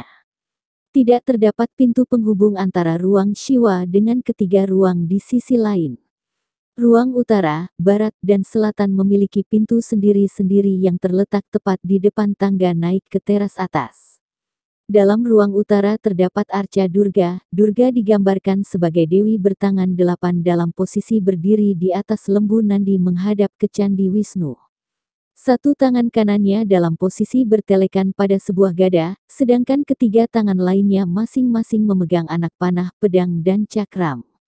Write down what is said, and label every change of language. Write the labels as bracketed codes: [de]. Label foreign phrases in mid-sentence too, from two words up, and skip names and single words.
[id] Tidak terdapat pintu penghubung antara ruang Shiva dengan ketiga ruang di sisi lain. Ruang utara, barat, dan selatan memiliki pintu sendiri-sendiri yang terletak tepat di depan tangga naik ke teras atas. Dalam ruang utara terdapat arca Durga. Durga digambarkan sebagai dewi bertangan 8 dalam posisi berdiri di atas lembu nandi menghadap ke candi Wisnu. Satu tangan kanannya dalam posisi bertelekan pada sebuah gada, sedangkan ketiga tangan lainnya masing-masing memegang anak panah, pedang dan cakram.